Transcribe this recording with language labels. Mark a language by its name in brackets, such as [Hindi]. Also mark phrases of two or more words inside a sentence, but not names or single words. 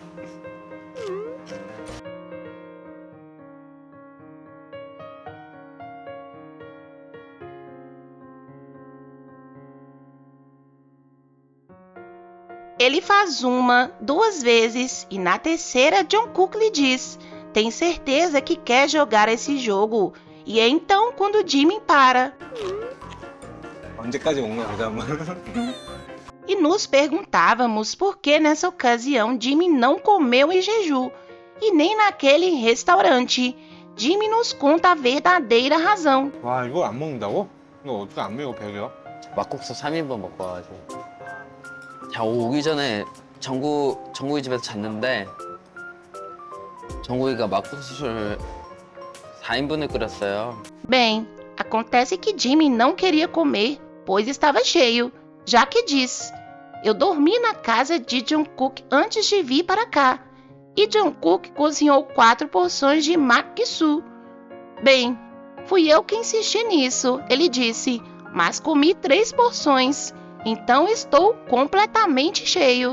[Portuguese] Ele faz uma, duas vezes e na terceira Jungkook lhe diz: tem certeza que quer jogar esse jogo? E é então quando Jimin para [Korean] 언제까지 먹나 보자, 한번. [Portuguese] e nos perguntávamos por que nessa ocasião Jimin não comeu em Jeju e nem naquele restaurante. Jimin nos conta a verdadeira razão. [Korean] 와, 이거 안 먹는다고? 이거 어떻게 안 먹어, 배려? 막국수 3인분 먹고 와가지고. 자 오기 전에 정국이 집에서 잤는데 정국이가 막국수를 4인분을 끓였어요. [Portuguese] Bem, acontece que Jimin não queria comer, pois estava cheio, já que diz: eu dormi na casa de Jungkook antes de vir para cá, e Jungkook cozinhou 4 porções de makgisu. Bem, fui eu que insisti nisso, ele disse, mas comi 3 porções, então estou completamente cheio.